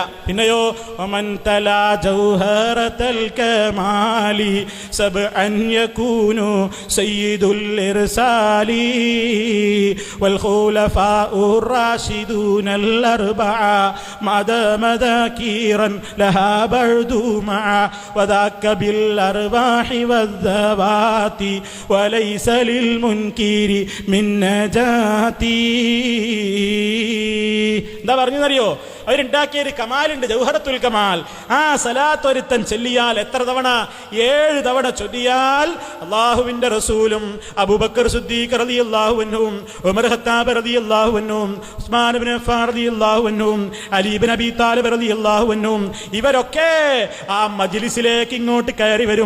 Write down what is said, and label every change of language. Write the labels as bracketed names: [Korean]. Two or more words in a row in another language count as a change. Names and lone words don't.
[Arabic] പിന്നെയോ ومن تلا جوهرة الكمال سبعا يكون سيد الإرسال والخلفاء الراشدون الأربعة مدة ذاكرا لها برده وذاك بالأرواح والذوات وليس للمنكر من نجاتي. [Malayalam] എന്താ പറഞ്ഞറിയോ? അവരുണ്ടാക്കിയൊരു കമാലുണ്ട്, ജൗഹറത്തുൽ കമാൽ. ആ സലാത്ത് ഒരുത്തൻ ചൊല്ലിയാൽ എത്ര തവണ? 7 തവണ ചൊല്ലിയാൽ അള്ളാഹുവിന്റെ റസൂലും അബൂബക്കർ സിദ്ദീഖ് [Arabic] رضي الله عنهم [Malayalam] ഉമർ ഖത്താബ് [Arabic] رضي الله عنهم [Malayalam] ഉസ്മാൻ ഇബ്നു അഫ്ഫാൻ [Arabic] رضي الله عنهم [Malayalam] അലി ഇബ്നു അബീ താലിബ് [Arabic] رضي الله عنهم [Malayalam] ഇവരൊക്കെ ആ മജ്ലിസിലേക്ക് ഇങ്ങോട്ട് കയറി വരും.